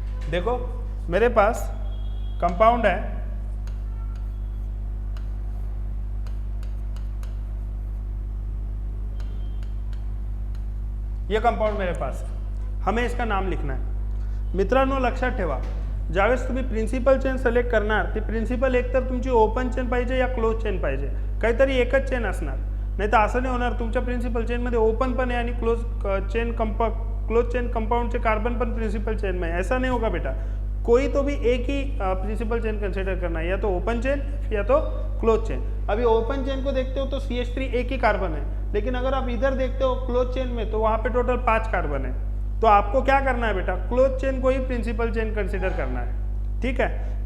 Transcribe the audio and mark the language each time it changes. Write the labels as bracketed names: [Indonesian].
[Hindi] देखो मेरे पास कंपाउंड है, ये कंपाउंड मेरे पास है, हमें इसका नाम लिखना है। [Marathi] मित्रांनो लक्षात ठेवा, ज्यावेळेस तुम्ही प्रिन्सिपल चेन सिलेक्ट करणार ते प्रिन्सिपल एकतर तुमची ओपन चेन पाहिजे या क्लोज चेन पाहिजे, काहीतरी एकच चेन असणार, नाही तर असं नाही होणार तुमच्या प्रिन्सिपल चेनमध्ये ओपन पण आहे आणि क्लोज चेन कंपाउंडचे कार्बन पण [Hindi] प्रिंसिपल चेन में है, ऐसा नहीं होगा बेटा। कोई तो भी एक ही प्रिंसिपल चेन कंसिडर करना है, या तो ओपन चेन या तो क्लोज चेन। अभी ओपन चेन को देखते हो तो CH3 एक ही कार्बन है, लेकिन अगर आप इधर देखते हो क्लोज चेन में तो वहाँ पे टोटल 5 कार्बन है। तो आपको क्या करना है बेटा? क्लोज चेन को ही प्रिंसिपल चेन कंसिडर करना है, ठीक है।